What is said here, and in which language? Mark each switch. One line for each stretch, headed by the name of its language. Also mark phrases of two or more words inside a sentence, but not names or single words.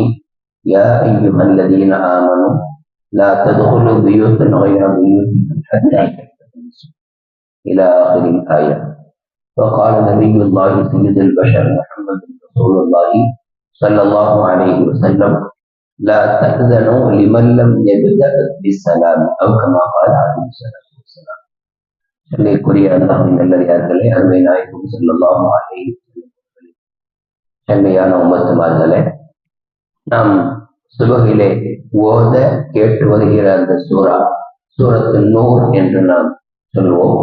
Arabic: يا أيها الذين آمنوا لا تدخلوا بيوتا غير بيوتكم حتى تستأنسوا إلى آخر الآية. وقال نبي الله سيد البشر محمد رسول الله صلى الله عليه وسلم: لا تأذنوا لمن لم يبدأ بالسلام أو كما قال عليه الصلاة والسلام.
Tamil: சொல்லிக்குரிய அல்லாஹ்வின் நல்லடியார்களே, அருமை நாயகம்
Arabic: صلى الله عليه وسلم
Tamil: செம்மையான உம்மத்துமார்களே, நாம் சுபகிலே ஓத கேட்டு வருகிற அந்த சூரத்து நூர் என்று நாம் சொல்வோம்.